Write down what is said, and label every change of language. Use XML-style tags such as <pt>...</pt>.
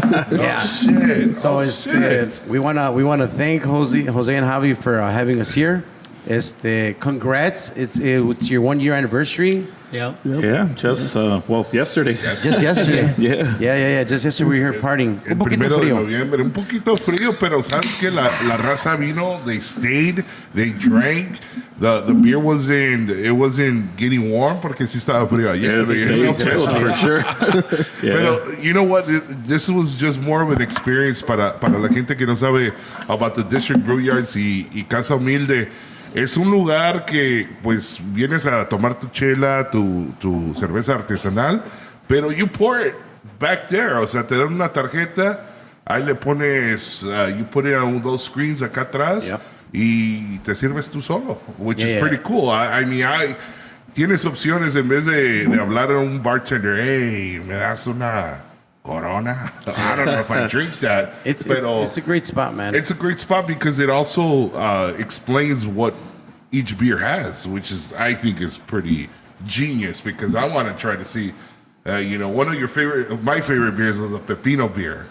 <en>Yeah. Shit. So we wanna thank Jose and Javi for having us here. Congrats! It's your 1 year anniversary. Yep. Yeah, just yesterday. Just yesterday. Yeah. Just yesterday we were here partying.</en> <es>El 1 de noviembre, un poquito frío, pero sabes que la raza vino,</es> <en>they stayed, they drank. The beer wasn't getting warm</en> <es>porque sí estaba frío ayer.</es> <en>It's chilled for sure. Pero you know what? This was just more of an experience</en> <es>para la gente que no sabe</es> <en>about the District Brewyards y Casa Humilde.</en> <es>Es un lugar que, pues, vienes a tomar tu chela, tu cerveza artesanal, pero</es> <en>you pour it back there.</en> <es>O sea, te dan una tarjeta, ahí le pones,</es> <en>you put it on those screens</en> <es>acá atrás, y te sirves tú solo,</es> <en>which is pretty cool. I mean,</en> <es>tienes opciones en vez de hablar a un bartender, hey, me das una Corona.</es> <en>I don't know if I drink that. It's a great spot, man. It's a great spot because it also explains what each beer has, which I think is pretty genius because I want to try to see, one of my favorite beers is a pepino beer.</en>